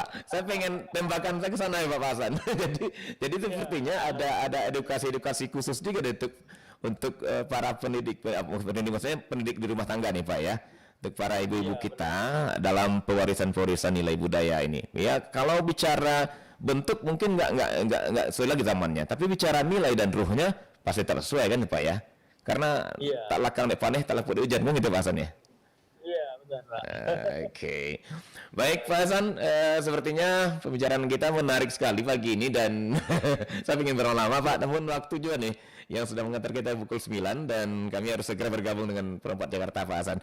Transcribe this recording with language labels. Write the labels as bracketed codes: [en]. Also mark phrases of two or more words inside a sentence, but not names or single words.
[id] Saya pengen tembakan saya ke sana ya Pak Hasan. jadi sepertinya ada edukasi khusus juga deh untuk para pendidik maksudnya pendidik di rumah tangga nih Pak ya. Untuk para ibu-ibu Iya, kita benar. dalam pewarisan nilai budaya ini. Ya, kalau bicara bentuk mungkin nggak sesuai lagi zamannya, tapi bicara nilai dan ruhnya pasti tersesuai kan Pak ya. Karena Iya, [min] tak lakang dek paneh, tak lapuk dek hujan kan gitu Pak Hasan ya. [id] iya benar, Pak. Oke, baik Pak Hasan, sepertinya pembicaraan kita menarik sekali pagi ini dan saya ingin berlama-lama Pak, namun waktu juga nih yang sudah mengantar kita pukul 9 dan kami harus segera bergabung dengan Perempat Jakarta Pak Hasan.